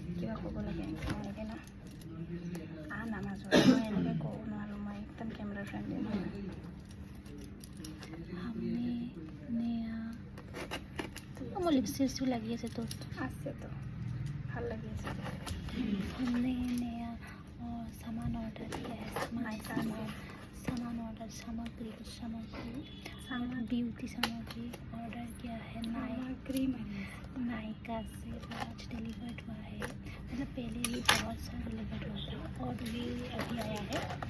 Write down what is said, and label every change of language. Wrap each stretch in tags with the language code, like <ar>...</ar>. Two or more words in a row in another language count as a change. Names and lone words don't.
<as>কিবা ক'ব লাগে এনেকৈ ন নামাজো মই এনেকৈ ক'ব নোৱাৰোঁ মই একদম</as> <en>camera friendly</en> <as>নহয় মোৰ লিপষ্টিকটো লাগি আছে তোৰ আছেতো ভাল লাগি আছে</as> <hi>हमने नया सामान ऑर्डर किया है सामान ऑर्डर सामग्री ब्यूटी सामग्री ऑर्डर किया है नायका से आज डिलीवर्ड हुआ है मतलब पहले भी बहुत सारा डिलीवर्ड हुआ था और ये अभी आया है</hi>